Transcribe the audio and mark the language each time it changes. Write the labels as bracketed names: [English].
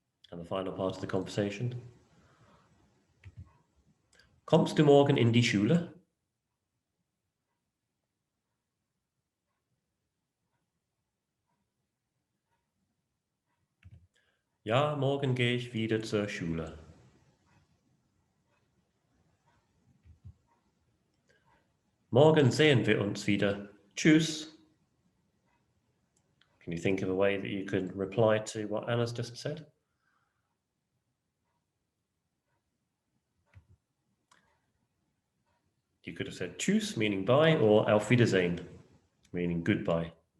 [English] And the final part of the conversation. [German] Kommst du morgen in die Schule? Ja, morgen gehe ich wieder zur Schule. Morgen sehen wir uns wieder. Tschüss. [English] Can you think of a way that you can reply to what Anna's just said? You could have said tschüss, meaning bye, or auf Wiedersehen, meaning goodbye.